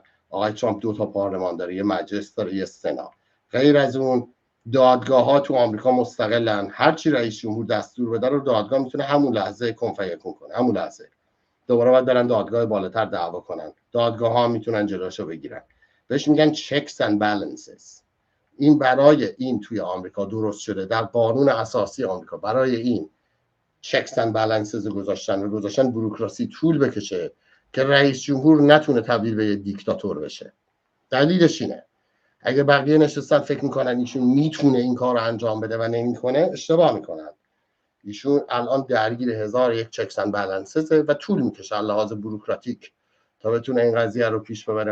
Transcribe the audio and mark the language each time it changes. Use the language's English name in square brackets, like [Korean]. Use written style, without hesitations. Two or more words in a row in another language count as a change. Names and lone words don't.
[Persian] آقای ترامپ 2 تا پارلمان داره، یه مجلس داره، یه سنا. غیر از اون دادگاه ها تو آمریکا مستقلن. هر چی رئیس جمهور دستور بده رو دادگاه میتونه همون لحظه کن فیکون کنه، همون لحظه. دوباره باید برن دادگاه بالاتر دعوا کنن. دادگاه ها میتونن جلوشو بگیرن. بهش میگن [English] checks and balances. [Persian] این برای این توی آمریکا درست شده در قانون اساسی آمریکا. برای این [English] checks and balances [Persian] گذاشتن بوروکراسی طول بکشه که رئیس جمهور نتونه تبدیل به یه دیکتاتور بشه. دلیلش اینه. اگه بقیه نشستن فکر میکنن ایشون میتونه این کار رو انجام بده و نمیکنه، اشتباه میکنن. ایشون الان درگیر 1001 [English] checks and balances [Persian] و طول میکشه از لحاظ بوروکراتیک تا بتونه این قضیه رو پیش ببره.